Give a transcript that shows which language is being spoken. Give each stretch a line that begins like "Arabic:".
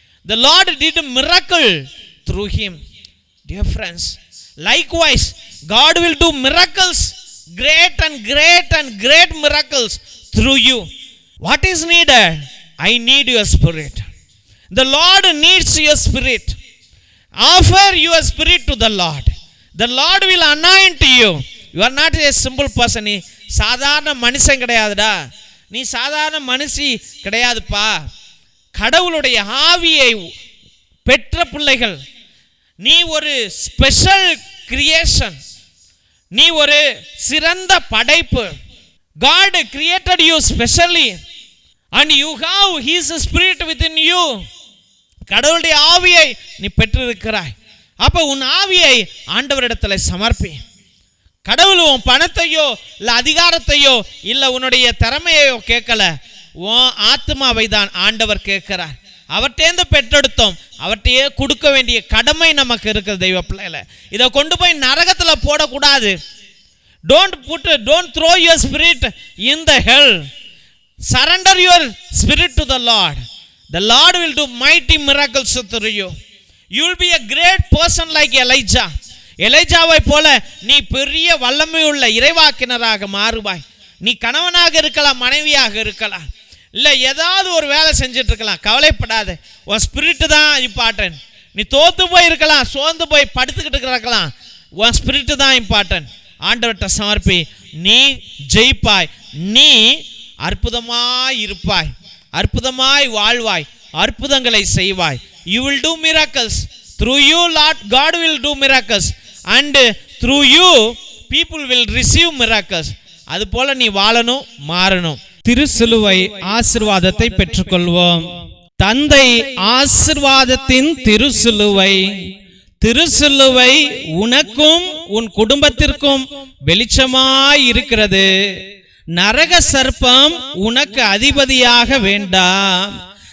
English: The Lord did a miracle through him. Dear friends, likewise God will do miracles, great miracles through you. What is needed? I need your spirit. The Lord needs your spirit. Offer your spirit to the Lord. The Lord will anoint you. You are not a simple person.
Tamil: நீ சாதாரண மனுஷன் கிடையாதுடா, நீ சாதாரண மனுஷி கிடையாதுப்பா. கடவுளுடைய ஆவியை பெற்ற பிள்ளைகள். நீ ஒரு ஸ்பெஷல் கிரியேஷன், நீ ஒரு சிறந்த படைப்பு.
English: God created you specially and you have his spirit within you.
Tamil: கடவுளுடைய ஆவியை நீ பெற்றிருக்கிறாய். அப்ப உன் ஆவியை ஆண்டவரிடத்தில் சமர்ப்பி. கடவுள் உன் பணத்தையோ இல்ல அதிகாரத்தையோ இல்ல உன்னுடைய திறமையோ கேட்கல, உன் ஆத்மாவை தான் ஆண்டவர் கேட்கிறார். அவர்கிட்டேந்து பெற்றெடுத்தோம், அவர்கிட்டயே கொடுக்க வேண்டிய கடமை நமக்கு இருக்குது தெய்வ பிள்ளைகளை. இதை கொண்டு போய் நரகத்தில் போடக்கூடாது.
English: Don't throw your spirit in the hell. Surrender your spirit to the Lord. The Lord will do mighty miracles through you. You will be a great person like Elijah.
Tamil: எலிஜாவை போல நீ பெரிய வல்லமையுள்ள இறைவாக்கினராக மாறுவாய். நீ கணவனாக இருக்கலாம், மனைவியாக இருக்கலாம், இல்லை ஏதாவது ஒரு வேலை செஞ்சுட்டு இருக்கலாம். கவலைப்படாத, உன் ஸ்பிரிட் தான் இம்பார்ட்டன்ட். நீ தோத்து போய் இருக்கலாம், சோர்ந்து போய் படுத்துக்கிட்டு இருக்கலாம், உன் ஸ்பிரிட் தான் இம்பார்ட்டன்ட். ஆண்டவர்கிட்ட சமர்ப்பி, நீ ஜெயிப்பாய், நீ அற்புதமாய் இருப்பாய், அற்புதமாய் வாழ்வாய், அற்புதங்களை செய்வாய்.
English: You will do miracles. Through you, Lord God will do miracles. And through you, people will receive miracles.
Tamil: அது போல நீ வாழணும், மாறணும். திருசிலுவை ஆசீர்வாதத்தை பெற்றுக்கொள்வோம். தந்தை ஆசீர்வாதத்தின் திருசிலுவை. திருசிலுவை உனக்கும் உன் குடும்பத்திற்கும் வெளிச்சமாய் இருக்கிறது. நரக சர்ப்பம் உனக்கு அதிபதியாக வேண்டாம்.